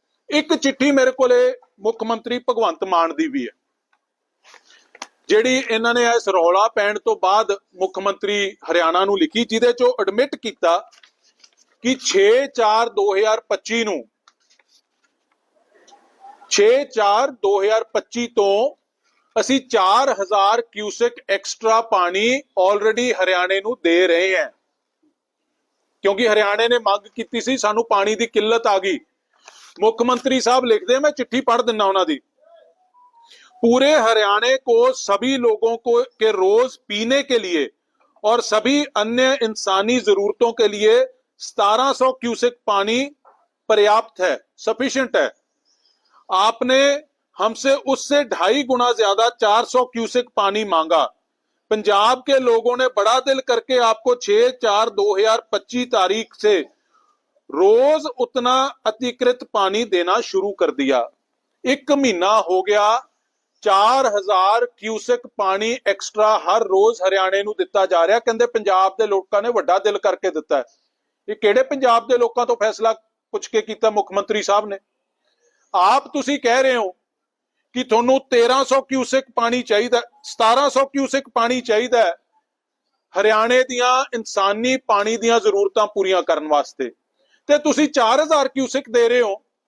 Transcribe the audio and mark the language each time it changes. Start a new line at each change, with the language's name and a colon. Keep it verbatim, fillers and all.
Punjabi: ਇੱਕ ਚਿੱਠੀ ਮੇਰੇ ਕੋਲੇ ਮੁੱਖ ਮੰਤਰੀ ਭਗਵੰਤ ਮਾਨ ਦੀ ਵੀ ਹੈ, ਜਿਹੜੀ ਇਹਨਾਂ ਨੇ ਇਸ ਰੌਲਾ ਪੈਣ ਤੋਂ ਬਾਅਦ ਮੁੱਖ ਮੰਤਰੀ ਹਰਿਆਣਾ ਨੂੰ ਲਿਖੀ, ਜਿਹਦੇ ਚੋਂ ਐਡਮਿਟ ਕੀਤਾ ਕਿ ਛੇ ਚਾਰ ਦੋ ਹਜ਼ਾਰ ਪੱਚੀ ਨੂੰ ਛੇ ਚਾਰ ਦੋ ਹਜ਼ਾਰ ਪੱਚੀ ਤੋਂ ਅਸੀਂ ਚਾਰ ਹਜ਼ਾਰ ਕਿਊਸਿਕ ਐਕਸਟਰਾ ਪਾਣੀ ਆਲਰੇਡੀ ਹਰਿਆਣੇ ਨੂੰ ਦੇ ਰਹੇ ਹਾਂ, ਕਿਉਂਕਿ ਹਰਿਆਣੇ ਨੇ ਮੰਗ ਕੀਤੀ ਸੀ ਸਾਨੂੰ ਪਾਣੀ ਦੀ ਕਿੱਲਤ ਆ ਗਈ। ਮੁੱਖ ਮੰਤਰੀ ਸਾਹਿਬ ਲਿਖਦੇ, ਮੈਂ ਚਿੱਠੀ ਪੜ੍ਹ ਦਿੰਦਾ ਉਹਨਾਂ ਦੀ,
Hindi: पूरे हरियाणा को सभी लोगों को के रोज पीने के लिए और सभी अन्य इंसानी जरूरतों के लिए सत्रह सौ क्यूसेक पानी पर्याप्त है, सफिशिएंट है। आपने हमसे उससे ढाई गुना ज्यादा चार सौ क्यूसेक पानी मांगा। पंजाब के लोगों ने बड़ा दिल करके आपको छह चार दो हजार पच्चीस तारीख से रोज उतना अतिरिक्त पानी देना शुरू कर दिया। एक महीना हो गया,
Punjabi: ਚਾਰ ਹਜ਼ਾਰ ਕਿਊਸਕ ਪਾਣੀ ਐਕਸਟਰਾ ਹਰ ਰੋਜ਼ ਹਰਿਆਣੇ ਨੂੰ ਦਿੱਤਾ ਜਾ ਰਿਹਾ। ਕਹਿੰਦੇ ਪੰਜਾਬ ਦੇ ਲੋਕਾਂ ਨੇ ਵੱਡਾ ਦਿਲ ਕਰਕੇ ਦਿੱਤਾ ਹੈ। ਇਹ ਕਿਹੜੇ ਪੰਜਾਬ ਦੇ ਲੋਕਾਂ ਤੋਂ ਫੈਸਲਾ ਪੁੱਛ ਕੇ ਕੀਤਾ ਮੁੱਖ ਮੰਤਰੀ ਸਾਹਿਬ ਨੇ? ਆਪ ਤੁਸੀਂ ਕਹਿ ਰਹੇ ਹੋ ਕਿ ਤੁਹਾਨੂੰ ਤੇਰਾਂ ਸੌ ਕਿਊਸਕ ਪਾਣੀ ਚਾਹੀਦਾ, ਸਤਾਰਾਂ ਸੌ ਕਿਊਸਕ ਪਾਣੀ ਚਾਹੀਦਾ ਹੈ ਹਰਿਆਣੇ ਦੀਆਂ ਇਨਸਾਨੀ ਪਾਣੀ ਦੀਆਂ ਜ਼ਰੂਰਤਾਂ ਪੂਰੀਆਂ ਕਰਨ ਵਾਸਤੇ, ਤੇ ਤੁਸੀਂ ਚਾਰ ਹਜ਼ਾਰ ਕਿਊਸਕ ਦੇ ਰਹੇ ਹੋ।